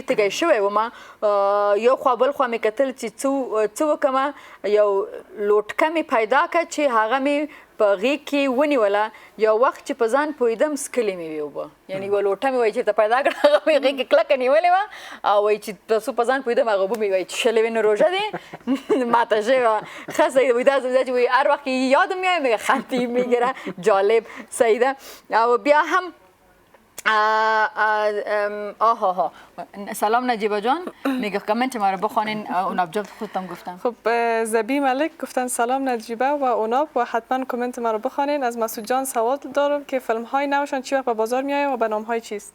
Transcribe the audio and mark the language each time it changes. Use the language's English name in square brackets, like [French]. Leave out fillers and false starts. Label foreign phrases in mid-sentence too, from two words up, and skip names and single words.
[Pashto] تږی شوی وم یو خوا بل خوا مې کتل چې څه وکړمه یو لوټکه مې پیدا کړه چې هغه مې په غېږ کې ونیوله یو وخت چې په ځان پوهېدم څکلې مې وې اوبه یعنې یوه لوټه مې وایي چې ته پیدا کړه هغه مې غېږ کې کلکه نیولې وه او وایي چې څو په ځان پوهېدم هغه اوبه مې وایي څښلې وې نو روژه دی ماته شوې وه ښه صحیح ده وایي دا چې وایي هر وخت [Persian] یادم میاد میگه خنده میگیره جالب [Pashto] صحیح ده او بیا هم [Persian] آها سلام نجیبه جان میگه کامنت ما رو بخوانین اوناب جان خودتم گفتم خب زبی ملک گفتن سلام نجیبه و اوناب و حتما کامنت ما رو بخوانین از مسعود جان سوال دارم که فیلم های نوشان چی وقت به بازار میآید و به نام های چیست